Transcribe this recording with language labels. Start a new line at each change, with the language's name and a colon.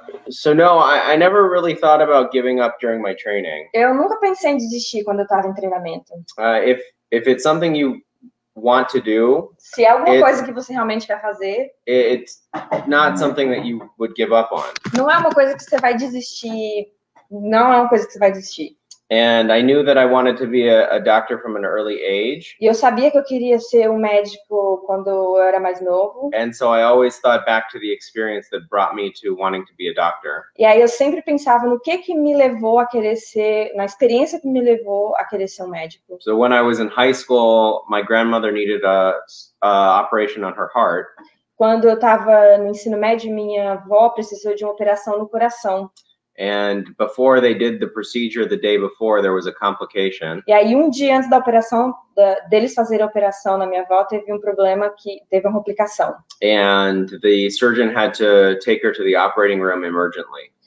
English: So no, I never really thought about giving up during my training.
Portuguese: Eu nunca pensei em desistir quando eu estava em treinamento.
English: If it's something you want to do,
Portuguese: se é alguma coisa que você realmente quer fazer,
English: it's not something that you would give up on.
Portuguese: Não é uma coisa que você vai desistir. Não é uma coisa que você vai desistir.
English: And I knew that I wanted to be a doctor from an early age.
Portuguese: E eu sabia que eu queria ser médico quando eu era mais novo.
English: And so I always thought back to the experience that brought me to wanting to be a doctor.
Portuguese: E aí eu sempre pensava no que me levou a querer ser, na experiência que me levou a querer ser médico.
English: So when I was in high school, my grandmother needed a operation on her heart.
Portuguese: Quando eu estava no ensino médio, minha avó precisou de uma operação no coração.
English: And before they did the procedure, the day before, there was a complication.
Portuguese: E aí, um dia antes da operação, deles fazerem a operação na minha avó, teve um problema que teve uma complicação.
English: And the surgeon had to take her to the operating room emergently.